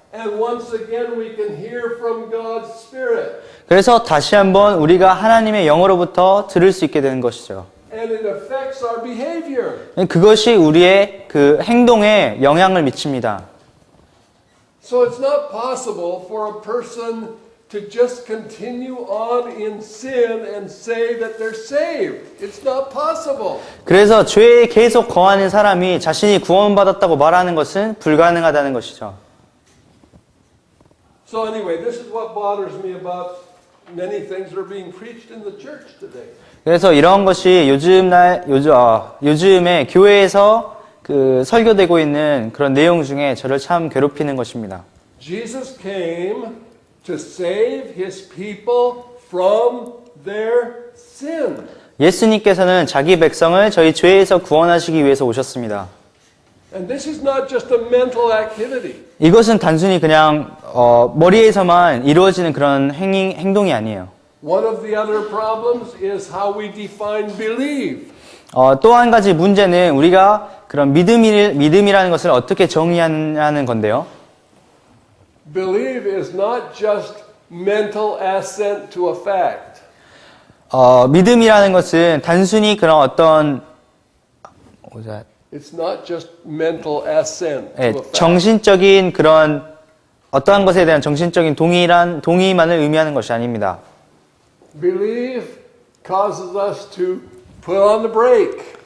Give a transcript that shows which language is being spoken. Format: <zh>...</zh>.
<en>And once again we can hear from God's spirit.</en> <ko>그래서 다시 한번 우리가 하나님의 영으로부터 들을 수 있게 되는 것이죠.</ko> <en>And it affects our behavior.</en> <ko>그것이 우리의 행동에 영향을 미칩니다.</ko> <en>So it's not possible for a person to just continue on in sin and say that they're saved. It's not possible.</en> <ko>그래서 죄에 계속 거하는 사람이 자신이 구원받았다고 말하는 것은 불가능하다는 것이죠.</ko> <en>So anyway, this is what bothers me about many things that are being preached in the church today.</en> <ko>그래서 이런 것이 요즘에 교회에서 설교되고 있는 그런 내용 중에 저를 참 괴롭히는 것입니다.</ko> <en>Jesus came to save his people from their sin.</en> <ko>예수님께서는 자기 백성을 저희 죄에서 구원하시기 위해서 오셨습니다.</ko> <en>And this is not just a mental activity.</en> <ko>이것은 단순히 그냥 머리에서만 이루어지는 그런 행동이 아니에요.</ko> <en>One of the other problems is how we define believe.</en> <ko>또 한 가지 문제는 우리가 그런 믿음이라는 것을 어떻게 정의하는 건데요.</ko> <en>Believe is not just mental assent to a fact.</en> <ko>믿음이라는 것은 단순히 그런 어떤</ko> <en>It's not just mental assent to a fact.</en> <ko>정신적인 그런 어떠한 것에 대한 정신적인 동의만을 의미하는 것이 아닙니다.</ko> <en>Believe causes us to put on the brake.</en>